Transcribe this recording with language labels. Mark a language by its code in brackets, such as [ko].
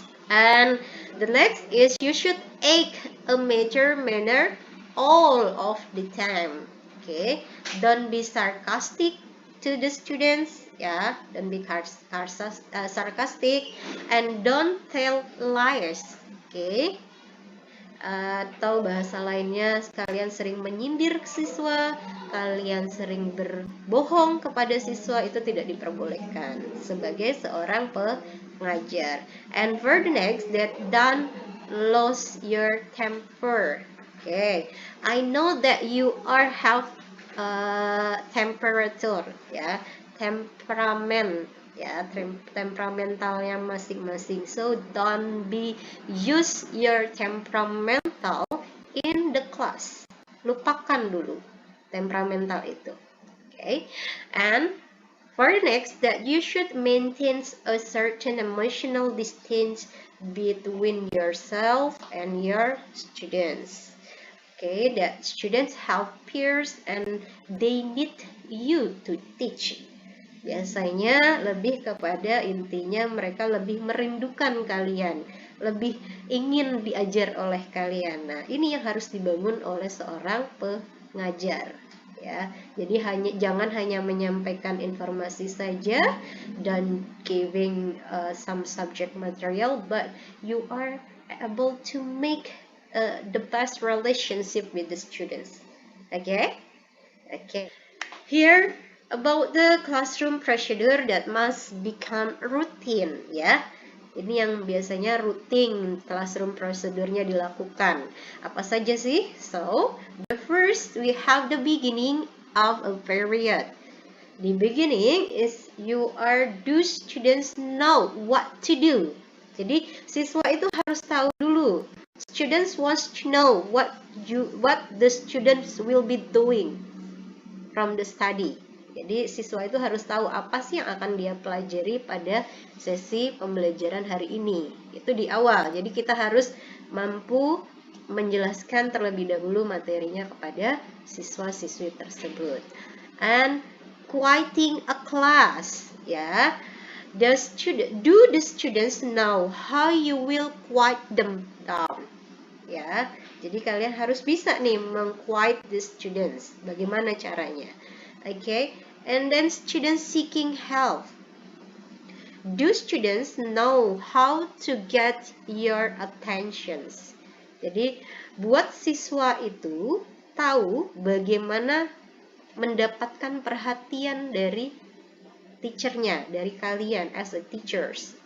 [en] And the next is you should act a major manner all of the time. Okay, don't be sarcastic to the students. Yeah, don't be sarcastic and don't tell lies. [id] Okay, atau bahasa lainnya kalian sering menyindir siswa, kalian sering berbohong kepada siswa, itu tidak diperbolehkan sebagai seorang pengajar. [en] And for the next that don't lose your temper. Okay, I know that you are have temperature, [id] ya, temperamen, ya, temperamentalnya masing-masing. [en] So don't be use your temperamental in the class. [id] Lupakan dulu temperamental itu. [en] Okay, and for the next that you should maintain a certain emotional distance between yourself and your students. Okay, that students have peers and they need you to teach. [id] Biasanya lebih kepada intinya mereka lebih merindukan kalian, lebih ingin diajar oleh kalian. Nah, ini yang harus dibangun oleh seorang pengajar. Ya, jadi jangan hanya menyampaikan informasi saja dan [en] giving some subject material, but you are able to make the best relationship with the students. Okay? Okay. Here about the classroom procedure that must become routine, ya. [id] Ini yang biasanya rutin classroom procedure-nya dilakukan. Apa saja sih? [en] So, the first we have the beginning of a period. The beginning is do students know what to do. [id] Jadi siswa itu harus tahu dulu. [en] Students wants to know what the students will be doing from the study. [id] Jadi siswa itu harus tahu apa sih yang akan dia pelajari pada sesi pembelajaran hari ini. Itu di awal. Jadi kita harus mampu menjelaskan terlebih dahulu materinya kepada siswa-siswi tersebut. [en] And quieting a class, ya. Do the students know how you will quiet them down? [id] Ya, jadi kalian harus bisa nih meng-quiet [en] the students. [id] Bagaimana caranya? [en] Okay, and then students seeking help. Do students know how to get your attentions? [id] Jadi buat siswa itu tahu bagaimana mendapatkan perhatian dari teachernya, dari kalian [en] as a teachers.